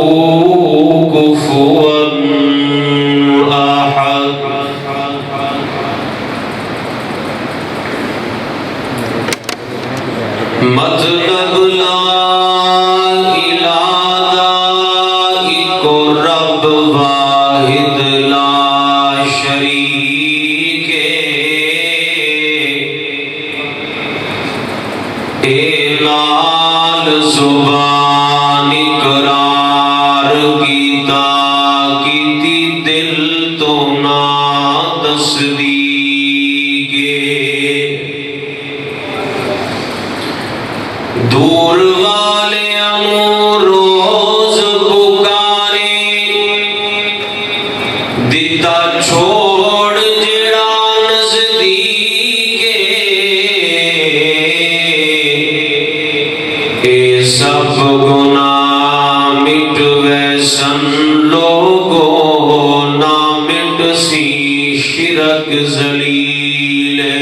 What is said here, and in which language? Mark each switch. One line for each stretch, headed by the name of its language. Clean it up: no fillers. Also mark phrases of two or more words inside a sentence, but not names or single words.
Arabic: كفوا أحد مطلب لا إله إلا رب واحد لا شريك
Saraiki: لال زبان اقرار کیتا کیتی دل تو نہ تصدیق دور والیاں روز پکارے دیتا چھوڑ جڑا نزدیک اے سب گناہ مٹ ویسن لوگوں نہ مٹ سی شرک ذلیل